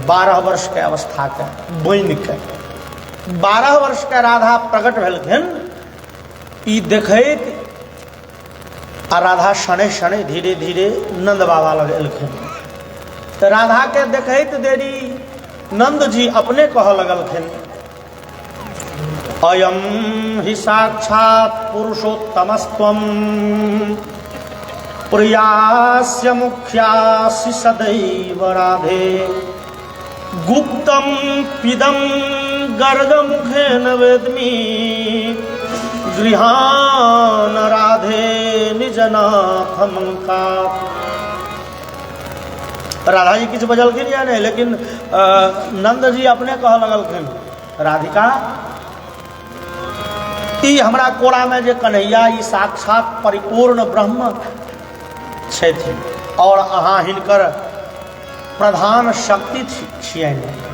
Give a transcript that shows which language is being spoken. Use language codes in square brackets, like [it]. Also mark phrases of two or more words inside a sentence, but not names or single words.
[mai] 12 वर्ष के अवस्था के बनि के 12 वर्ष के राधा प्रकट भेलखिन। ई देखैत आ राधा [sa] शनै शनै [mai] धीरे धीरे नंद बाबा लग एलखिन। तो राधा के देखैत देरी नंद जी अपने कह लगलखिन, [sa] अयम हि साक्षात पुरुषोत्तमस्त्वं प्रियास्य मुख्यासि सदैव राधे, गुप्तम पिदम गर्गमुखेन वेद्मि, गृहान राधे निजनाथ मंकात्। [mai] राधा जी किछु बजलखिन या नहीं, लेकिन नंद जी अपने कह लगलखिन, राधिका ई हमरा कोरा में जे कन्हैया ई साक्षात परिपूर्ण ब्रह्म छथिन, और अहाँ हिनकर प्रधान शक्ति छियनि।